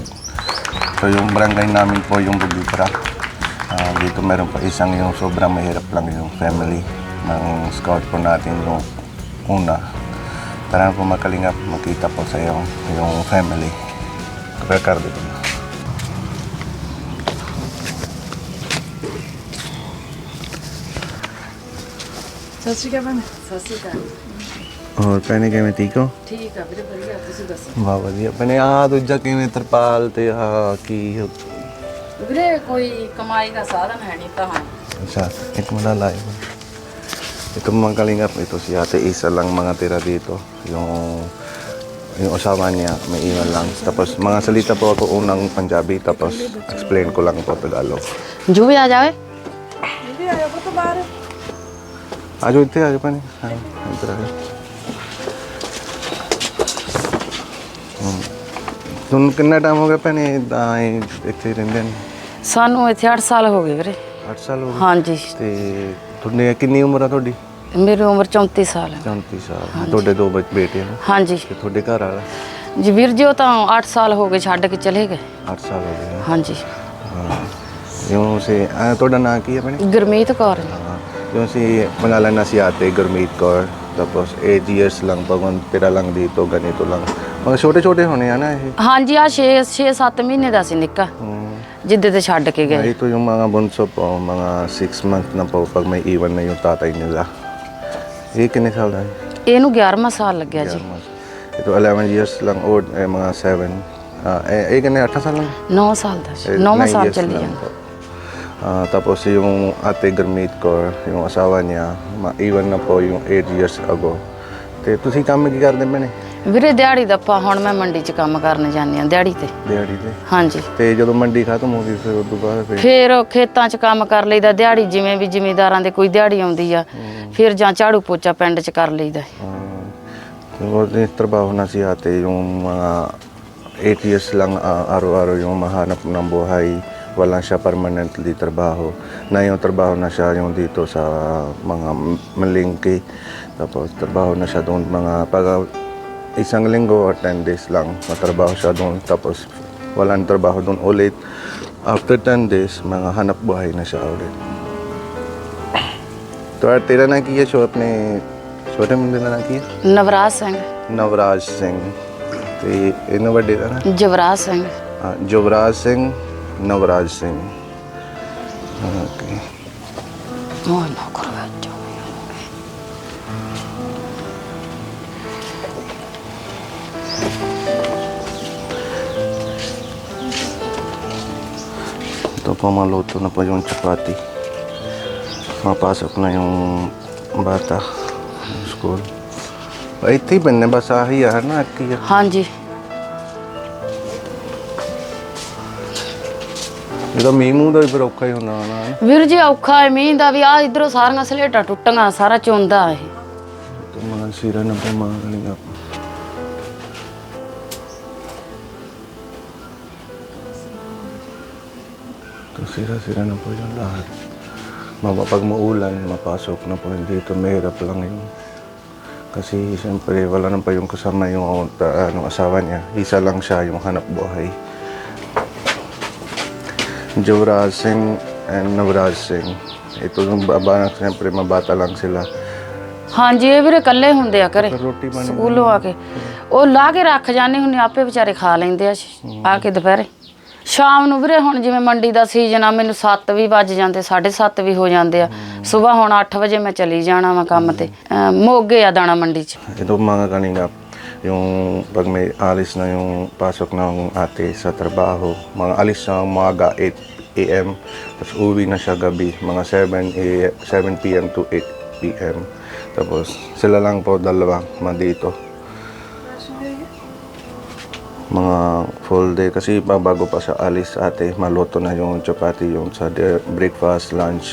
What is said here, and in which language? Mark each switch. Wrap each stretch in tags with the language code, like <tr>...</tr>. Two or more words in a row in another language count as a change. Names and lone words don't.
<tl>So yung barangay namin po yung Bugibra. Dito meron pa isang yung sobrang mahirap lang yung family ng scout po natin yung una. Tara po mga Kalingap, makita po sa yung family. Ricardo po.</tl> <pa>ਸਤਿ ਸ਼੍ਰੀ ਅਕਾਲ ਭੈਣ। ਸਤਿ ਸ਼੍ਰੀ ਅਕਾਲ। ਹੋਰ ਭੈਣੇ ਕਿਵੇਂ ਠੀਕ ਹੋ? ਠੀਕ ਆ ਵੀਰੇ, ਵਧੀਆ। ਤੁਸੀਂ ਦੱਸੋ? ਵਾਹ ਵਧੀਆ ਭੈਣੇ। ਦੂਜਾ ਕਿਵੇਂ ਤਰਪਾਲ ਤੇ ਕੀ ਵੀਰੇ ਕੋਈ ਕਮਾਈ ਦਾ ਸਾਧਨ ਹੈ ਨਹੀਂ ਤਾਂ</pa> <tl>Isa, ito mo na live. Ito mga Kalingap, ito si Ate Isa lang mga tira dito. Yung asawa niya, may iwan lang. Tapos mga salita po ako unang Punjabi, tapos explain ko lang po Tagalog.</tl> <pa>ਜੋ ਵੀ ਆ ਜਾਵੇ। ਆਜੋ ਇੱਥੇ ਆਜੋ ਭੈਣੇ। ਹਾਂ ਇੱਧਰ ਆਜੋ। ਤੁਹਾਨੂੰ ਕਿੰਨਾ ਟਾਈਮ ਹੋ ਗਿਆ ਭੈਣੇ ਇੱਥੇ ਰਹਿੰਦੇ ਨੇ? ਸਾਨੂੰ ਇੱਥੇ 8 ਸਾਲ ਹੋ ਗਏ ਵੀਰੇ। 8 ਸਾਲ ਹੋ ਗਏ। ਹਾਂਜੀ। ਤੇ ਤੁਹਾਡੇ ਕਿੰਨੀ ਉਮਰ ਆ ਤੁਹਾਡੀ? ਮੇਰੀ ਉਮਰ 34 ਸਾਲ ਹੈ। 34 ਸਾਲ। ਤੁਹਾਡੇ ਦੋ ਬੇਟੇ ਨੇ? ਹਾਂਜੀ। ਤੇ ਤੁਹਾਡੇ ਘਰ ਵਾਲਾ? ਜੀ ਵੀਰ ਜੀ ਉਹ ਤਾਂ 8 ਸਾਲ ਹੋ ਗਏ ਛੱਡ ਕੇ ਚਲੇ ਗਏ। 8 ਸਾਲ ਹੋ ਗਏ। ਹਾਂਜੀ। ਹਾਂ ਜਿਉਂ ਸੇ ਤੁਹਾਡਾ ਨਾਂ ਕੀ ਹੈ ਭੈਣੇ? ਗੁਰਮੀਤ ਕੌਰ।</pa> <tl>Yung si pangalan na si Ate Gurmeet Kaur, tapos 8 years lang pag tira lang dito, ganito lang.</tl> <pa>Mga ਛੋਟੇ ਹੋਣੇ ਆ ਨਾ ਇਹ? ਹਾਂਜੀ ਆ 6-7 ਮਹੀਨੇ ਦਾ ਸੀ ਨਿੱਕਾ ਜਿੱਦੇ ਤੇ ਛੱਡ ਕੇ ਗਏ।</pa> <tl>Ito yung mga bunso po, mga 6 months na po pag may iwan na yung tatay nila.</tl> <pa>ਇਹ ਕਿੰਨੇ ਸਾਲ ਦਾ ਹੈ? ਇਹਨੂੰ 11ਵਾਂ ਸਾਲ ਲੱਗਿਆ ਜੀ।</pa> <tl>Ito 11 years lang old, mga 7.</tl> <pa>ਇਹ ਕਿੰਨੇ 8 ਸਾਲ lang? 9 ਸਾਲ ਦਾ ਸੀ। 9ਵਾਂ ਸਾਲ ਚੱਲੀ ਜਾਂਦਾ।</pa> <tl>Tapos yung Ate Gurmeet Kaur, yung asawa niya, maiwan na po yung 8 years ago.</tl> <pa>ਤੇ ਤੁਸੀਂ ਕੰਮ ਕੀ ਕਰਦੇ ਮੈਨੇ? ਵੀਰੇ ਦਿਹਾੜੀ ਦਾ ਆਪਾਂ ਹੁਣ ਮੈਂ ਮੰਡੀ 'ਚ ਕੰਮ ਕਰਨ ਜਾਂਦੀ ਆ ਦਿਹਾੜੀ ਤੇ। ਦਿਹਾੜੀ ਤੇ? ਹਾਂਜੀ। ਤੇ ਜਦੋਂ ਮੰਡੀ ਖਤਮ ਹੋ ਗਈ ਫਿਰ ਉਸ ਤੋਂ ਬਾਅਦ ਫਿਰ ਖੇਤਾਂ 'ਚ ਕੰਮ ਕਰ ਲਈਦਾ ਦਿਹਾੜੀ, ਜਿਵੇਂ ਵੀ ਜ਼ਿਮੀਂਦਾਰਾਂ ਦੇ ਕੋਈ ਦਿਹਾੜੀ ਆਉਂਦੀ ਆ ਫਿਰ ਜਾਂ ਝਾੜੂ ਪੋਚਾ ਪਿੰਡ 'ਚ ਕਰ ਲਈਦਾ।</pa> <tl>Yung trabaho na si ate, yung mga 8 years lang araw-araw yung mahanap ng buhay. Wala siya permanently trabaho. Na yung trabaho na siya yung dito sa mga malingki. Tapos trabaho na siya doon mga pag isang linggo or 10 days lang matrabaho siya doon. Tapos walang trabaho doon ulit. After 10 days, mga hanap buhay na siya ulit.</tl> <pa>ਤੋ ਤੇਰਾ ਨਾਮ ਕੀ ਹੈ ਸ਼ੋ ਅਪਨੇ ਛੋਟੇ ਮੁੰਡੇ ਕਾ ਨਾਮ ਕੀ ਹੈ? ਨਵਰਾਜ ਸਿੰਘ। ਨਵਰਾਜ ਸਿੰਘ। ਤੇ ਇਹਨਾਂ ਵੱਡੇ ਦਾ ਨਾ? ਜਵਰਾਜ ਸਿੰਘ। ਜਵਰਾਜ ਸਿੰਘ, ਨਵਰਾਜ ਸਿੰਘ। ਓਕੇ। ਉਹ ਨਾ ਕਰਵਾ ਜੋ।</pa> <tl>Ito po maluto na po yung chapati. Mapasok na yung bata sa school.</tl> <pa>ਇੱਥੇ ਬੰਨੇ ਬਸ ਆਹੀ ਆ ਨਾ ਕੀ ਆ? ਹਾਂਜੀ। ਇਹਦਾ ਮੀਂਹ ਮੂੰਹ ਦਾ ਵੀ ਫਿਰ ਔਖਾ ਹੀ ਹੁੰਦਾ ਨਾ? ਵੀਰ ਜੀ ਔਖਾ ਹੈ ਮੀਂਹ ਦਾ ਵੀ। ਆ ਇਧਰੋਂ ਸਾਰੀਆਂ ਸਲੇਟਾਂ ਟੁੱਟੀਆਂ, ਸਾਰਾ ਚੋਂਦਾ ਇਹ। ਤੇ ਮਾਂ ਸਿਰਾ ਨਾ ਪਾ ਮਾਂ ਲੇਗਾ।</pa> <tl>To sira-sira na po yung lahat. Pag maulan, mapasok na po dito. Mahirap lang yun. Kasi siyempre wala na pa yung kasama yung asawa niya. Isa lang siya yung hanap buhay. Javraj Singh and Navraj Singh. Ito yung baba, siyempre mabata lang sila.</tl> <pa>ਹਾਂਜੀ ਇਹ ਵੀਰੇ ਇਕੱਲੇ ਹੁੰਦੇ ਆ ਘਰੇ ਰੋਟੀ ਪਾਣੀ ਸਕੂਲੋਂ ਆ ਕੇ। ਉਹ ਲਾ ਕੇ ਰੱਖ ਜਾਂਦੇ ਹੁੰਦੇ, ਆਪੇ ਵਿਚਾਰੇ ਖਾ ਲੈਂਦੇ ਆ ਆ ਕੇ ਦੁਪਹਿਰੇ। ਸ਼ਾਮ ਨੂੰ ਵੀਰੇ ਹੁਣ ਜਿਵੇਂ ਮੰਡੀ ਦਾ ਸੀਜ਼ਨ ਆ, ਮੈਨੂੰ 7 ਵੀ ਵੱਜ ਜਾਂਦੇ, 7:30 ਵੀ ਹੋ ਜਾਂਦੇ ਆ। ਸਵੇਰ ਹੁਣ 8 ਵਜੇ ਮੈਂ ਚਲੀ ਜਾਣਾ ਵਾ ਕੰਮ ਤੇ। ਮੋਗੇ ਆ ਦਾਣਾ ਮੰਡੀ 'ਚ।</pa> <tl>Ito mga Kalingap, yung pag may alis na yung pasok ng ate sa trabaho, mga alis na umaga 8 a.m. Tapos uwi na siya gabi, mga 7 p.m. to 8 p.m. Tapos sila lang po dalawa dito. Mga full day kasi bago pa siya alis ate, maluto na yung chapati yung sa breakfast, lunch.</tl>